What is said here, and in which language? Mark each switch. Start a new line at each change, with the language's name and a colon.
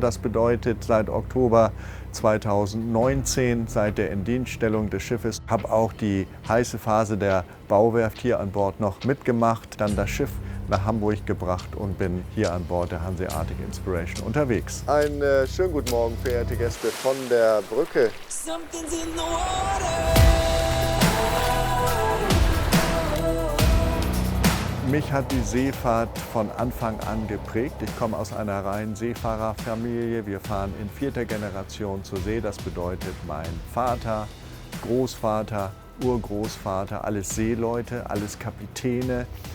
German: Das bedeutet seit Oktober 2019, seit der Indienststellung des Schiffes, habe auch die heiße Phase der Bauwerft hier an Bord noch mitgemacht, dann das Schiff nach Hamburg gebracht und bin hier an Bord der Hanseatic Inspiration unterwegs. Einen schönen guten Morgen, verehrte Gäste von der Brücke.
English: Something's in the water.
German: Mich hat die Seefahrt von Anfang an geprägt. Ich komme aus einer reinen Seefahrerfamilie. Wir fahren in 4. Generation zur See. Das bedeutet, mein Vater, Großvater, Urgroßvater, alles Seeleute, alles Kapitäne.